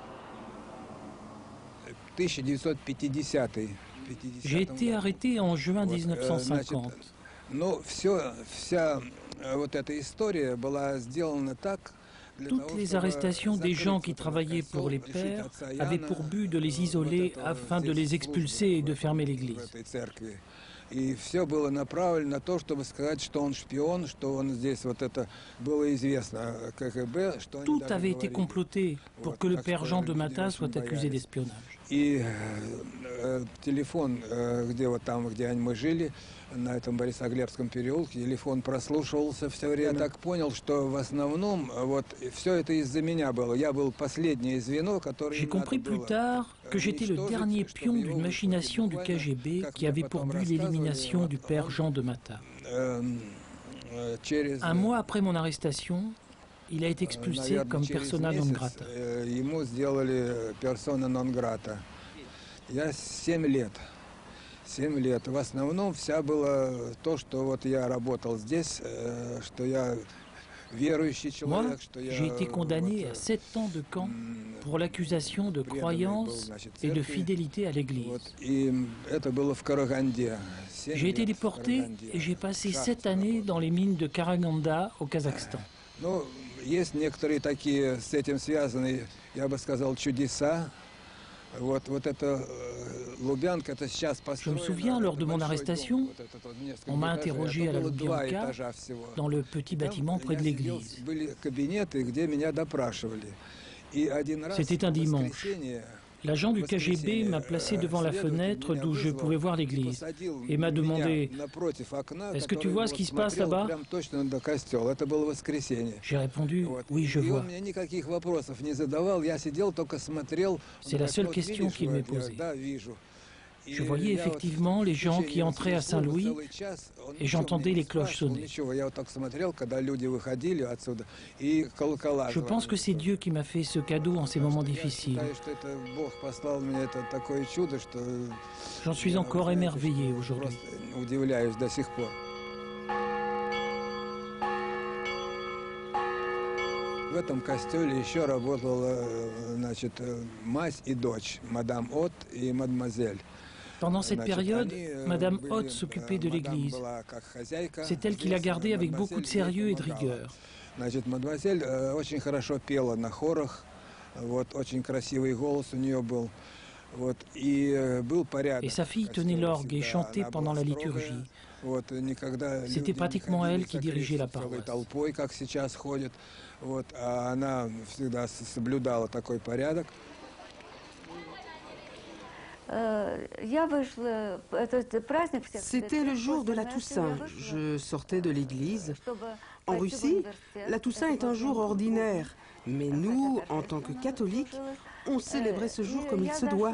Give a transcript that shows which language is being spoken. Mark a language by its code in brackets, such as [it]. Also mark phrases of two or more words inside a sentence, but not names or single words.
[fr] J'ai été arrêté en juin 1950. Toutes les arrestations des gens qui travaillaient pour les pères avaient pour but de les isoler afin de les expulser et de fermer l'église. [ru] И все было направлено на то, чтобы сказать, что он шпион, что он здесь, вот это было известно КГБ, что они [fr] Tout [ru] даже [fr] avait été [ru] говорили. [fr] comploté pour que le père Jean de Matta soit accusé d'espionnage. [ru] И телефон, где вот там, где мы жили, на этом Борисоглебском переулке, телефон прослушивался все время. Я так понял, что в основном вот все это из-за меня было. Я был последнее звено, которое... [fr] J'ai compris plus tard que j'étais le dernier pion d'une machination du KGB qui avait pour but l'élimination du père Jean de Matta. Un mois après mon arrestation, il a été expulsé comme [la] persona non grata. [ru] Ему сделали [la] persona non grata. [ru] Я 7 лет. 7 лет. В основном вся было то, что вот я работал здесь, что я верующий человек, что я... [fr] J'ai été condamné à 7 ans de camp pour l'accusation de croyance et de fidélité à l'Église. [ru] И это было в Караганде. [fr] J'ai été déporté et j'ai passé 7 années dans les mines de Karaganda au Kazakhstan. [ru] Ну, есть некоторые такие с этим связанные, я бы сказал, чудеса. Вот это Лубянка, это сейчас построено. [fr] Je me souviens, lors de mon arrestation, on m'a interrogé à la Lubyanka, dans le petit bâtiment près de l'église. [ru] Были кабинеты, где меня допрашивали. И один раз [fr] C'était un dimanche. L'agent du KGB m'a placé devant la fenêtre d'où je pouvais voir l'église et m'a demandé « Est-ce que tu vois ce qui se passe là-bas ?» J'ai répondu « Oui, je vois ». C'est la seule question qu'il m'ait posée. Je voyais effectivement les gens qui entraient à Saint-Louis et j'entendais les cloches sonner. Je pense que c'est Dieu qui m'a fait ce cadeau en ces moments difficiles. J'en suis encore émerveillé aujourd'hui. [ru] В этом костеле еще работала, значит, мать и дочь, мадам От и мадемуазель. [fr] Pendant cette période, Madame Hott s'occupait de l'église. C'est elle qui l'a gardée avec beaucoup de sérieux et de rigueur. [ru] Значит, мадемуазель очень хорошо пела на хорах, вот, очень красивый голос у нее был. Вот, и был порядок. [fr] Et sa fille tenait l'orgue et chantait pendant la liturgie. C'était pratiquement elle qui dirigeait la paroisse. [ru] Толпой, как сейчас ходит. Вот, а она всегда соблюдала такой порядок. [fr] C'était le jour de la Toussaint. Je sortais de l'église. En Russie, la Toussaint est un jour ordinaire. Mais nous, en tant que catholiques, on célébrait ce jour comme il se doit.